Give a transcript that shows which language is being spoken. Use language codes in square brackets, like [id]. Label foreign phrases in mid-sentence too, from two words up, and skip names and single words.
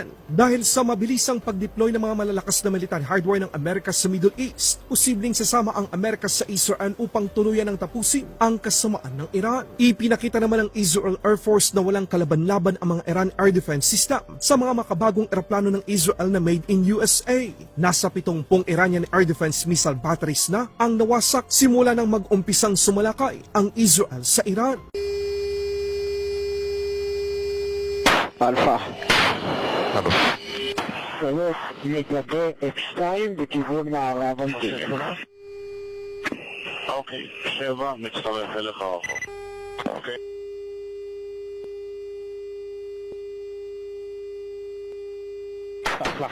[tl] Dahil sa mabilisang pag-deploy ng mga malalakas na [en] military hardware [tl] ng Amerika sa Middle East, posibleng sasama ang Amerika sa Israel upang tuluyan ng tapusin ang kasamaan ng Iran. Ipinakita naman ng Israel Air Force na walang kalaban-laban ang mga Iran Air Defense System sa mga makabagong eroplano ng Israel na [en] made in USA. [tl] Nasa 70 [en] Iranian Air Defense missile batteries [tl] na ang nawasak simula nang mag-umpisang sumalakay ang Israel sa Iran. [he] Alpha. לגבי F2 בכיוון מערב המדינה. אוקיי, 7, מצטרף אליך רחוק. אוקיי. אחלה.